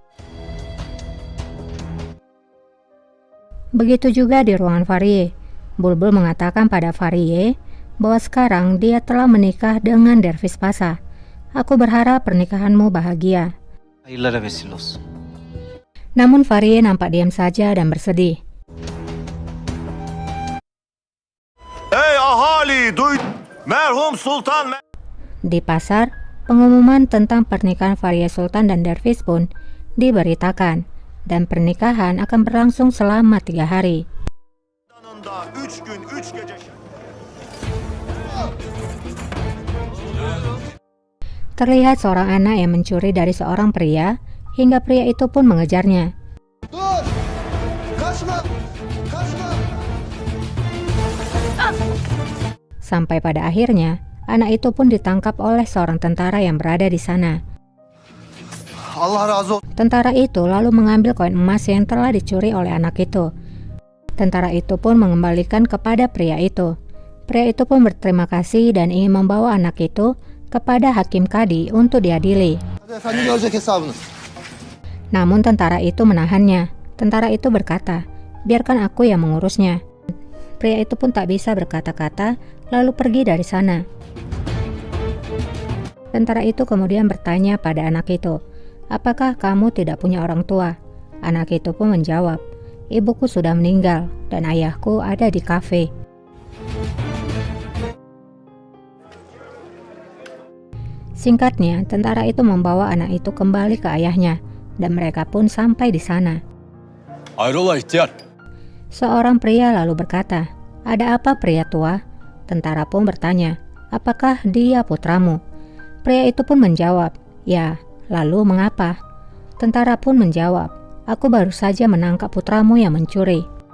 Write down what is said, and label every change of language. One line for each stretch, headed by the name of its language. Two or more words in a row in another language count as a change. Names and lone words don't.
Indonesian: Begitu juga di ruangan Farie. Bulbul mengatakan pada Farie bahwa sekarang dia telah menikah dengan dervis Pasa. "Aku berharap pernikahanmu bahagia."
Turkish: Hayırlara vesile olsun.
Indonesian: Namun Farie nampak diam saja dan bersedih.
Turkish: Ey ahali, duy! Merhum Sultan...
Indonesian: Di pasar, pengumuman tentang pernikahan Farie Sultan dan dervis pun diberitakan, dan pernikahan akan berlangsung selama 3 hari.
Turkish: 3 gün 3 gece...
Indonesian: Terlihat seorang anak yang mencuri dari seorang pria, hingga pria itu pun mengejarnya.
Turkish: Dur! Kaçma! Kaçma!
Indonesian: Sampai pada akhirnya, anak itu pun ditangkap oleh seorang tentara yang berada di sana.
Turkish: Allah razı olsun.
Indonesian: Tentara itu lalu mengambil koin emas yang telah dicuri oleh anak itu. Tentara itu pun mengembalikan kepada pria itu. Pria itu pun berterima kasih dan ingin membawa anak itu kepada hakim kadi untuk diadili.
Turkish: Hadi efendim görecek hesabınız.
Indonesian: Namun tentara itu menahannya. Tentara itu berkata, "Biarkan aku yang mengurusnya." Pria itu pun tak bisa berkata-kata, lalu pergi dari sana. Tentara itu kemudian bertanya pada anak itu, "Apakah kamu tidak punya orang tua?" Anak itu pun menjawab, "Ibuku sudah meninggal dan ayahku ada di kafe." Singkatnya, tentara itu membawa anak itu kembali ke ayahnya, dan mereka pun sampai di sana.
Turkish: Hayrola ihtiyar?
Indonesian: Seorang pria lalu berkata, "Ada apa pria tua?" Tentara pun bertanya, apakah dia putramu? Pria itu pun menjawab, ya, lalu mengapa? Tentara pun menjawab, aku baru saja menangkap putramu yang mencuri.